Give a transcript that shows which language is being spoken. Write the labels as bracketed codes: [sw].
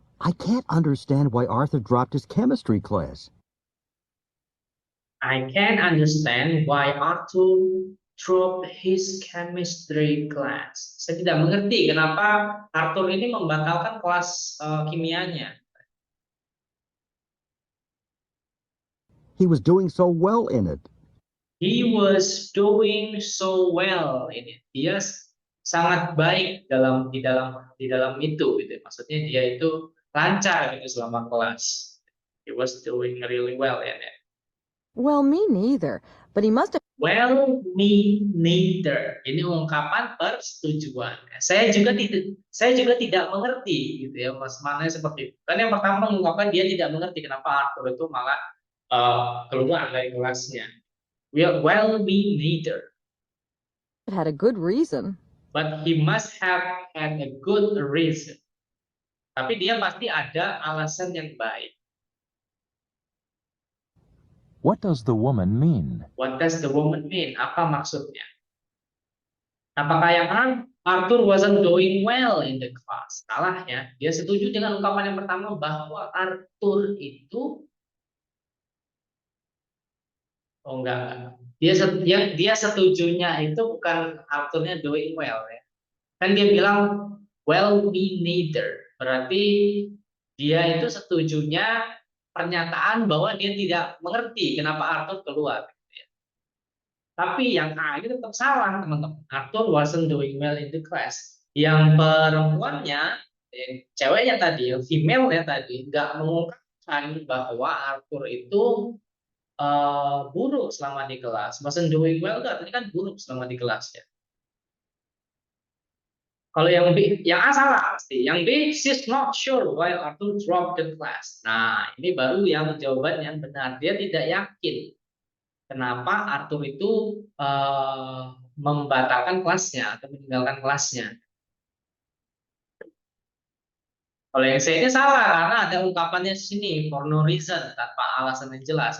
[en] I can't understand why Arthur dropped his chemistry class. I can understand why Arthur dropped his chemistry class. [id] Saya tidak mengerti kenapa Arthur ini membatalkan kelas kimianya. [en] He was doing so well in it. He was doing so well in it. [id] Dia sangat baik di dalam itu gitu. Maksudnya dia itu lancar gitu selama kelas. [en] He was doing really well in it. Well, me neither. But he must have. Well, me neither. [id] Ini ungkapan persetujuan. Saya juga tidak mengerti gitu ya, maknanya seperti itu. Kan yang pertama mengungkapkan dia tidak mengerti kenapa Arthur itu malah keluar dari kelasnya. [en] Well, me neither. Had a good reason. But he must have had a good reason. [id] Tapi dia pasti ada alasan yang baik. [en] What does the woman mean? What does the woman mean? [id] Apa maksudnya? Apakah yang [en] Arthur wasn't doing well in the class? [id] Salah ya. Dia setuju dengan ungkapan yang pertama bahwa Arthur itu enggak. Dia setujunya itu bukan Arthurnya [en] doing well [id] ya. Kan dia bilang [en] well me neither. [id] Berarti dia itu setujunya pernyataan bahwa dia tidak mengerti kenapa Arthur keluar. Tapi yang A ini tetap salah, teman-teman. [en] Arthur wasn't doing well in the class. [id] Yang perempuannya, ceweknya tadi, female-nya tadi, nggak mengungkapkan bahwa Arthur itu buruk selama di kelas. [en] Wasn't doing well, [id] artinya kan buruk selama di kelas ya. Kalau yang B, yang A salah pasti. Yang B, [en] she's not sure why Arthur dropped the class. [id] Nah, ini baru yang jawaban yang benar. Dia tidak yakin kenapa Arthur itu membatalkan kelasnya atau meninggalkan kelasnya. Kalau yang C ini salah karena ada ungkapannya di sini [en] for no reason, [id] tanpa alasan yang jelas.